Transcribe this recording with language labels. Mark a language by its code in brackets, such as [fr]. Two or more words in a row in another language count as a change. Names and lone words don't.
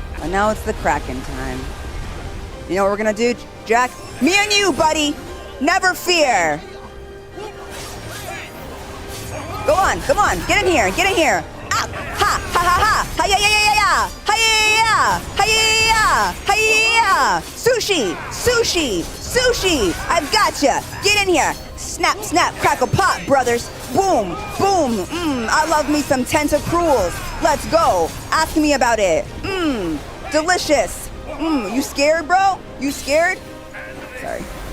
[en] now it's the Kraken time. You know what we're gonna do, Jack? Me and you, buddy! Never fear! Go on, come on, get in here, get in here! Ah! Ha! Ha ha ha! Ha ya ya ya ya ya! Ha ya ya ya! Ha ya ya ya! Ha ya ya ya! Sushi! Sushi! Sushi! I've gotcha! Get in here! Snap, snap, crackle, pop, brothers! Boom! Boom! I love me some tentacruels! Let's go! Ask me about it! Delicious! You scared, bro? You scared? Sorry.